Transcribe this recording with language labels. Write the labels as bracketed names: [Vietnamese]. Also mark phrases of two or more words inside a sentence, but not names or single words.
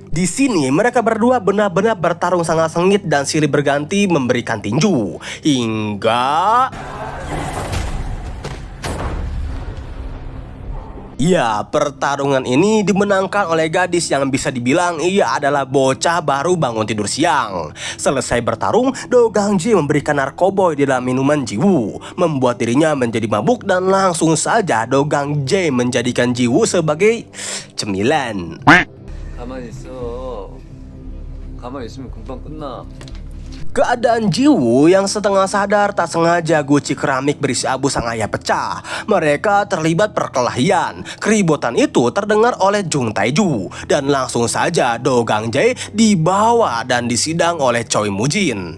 [Indonesian] Di sini mereka berdua benar-benar bertarung sangat sengit dan silih berganti memberikan tinju hingga ya, pertarungan ini dimenangkan oleh gadis yang bisa dibilang ia adalah bocah baru bangun tidur siang. Selesai bertarung, Dogang Jae memberikan narkoboy di dalam minuman Jiwoo, membuat dirinya menjadi mabuk dan langsung saja Dogang Jae menjadikan Jiwoo sebagai cemilan. [Korean] 가만히 있어. 가만히 있으면 금방 끝나. [Indonesian] Keadaan Jiwoo yang setengah sadar tak sengaja guci keramik berisi abu sang ayah pecah. Mereka terlibat perkelahian. Keributan itu terdengar oleh Jung Tae-ju dan langsung saja Dogang Jae dibawa dan disidang oleh Choi Moo-jin.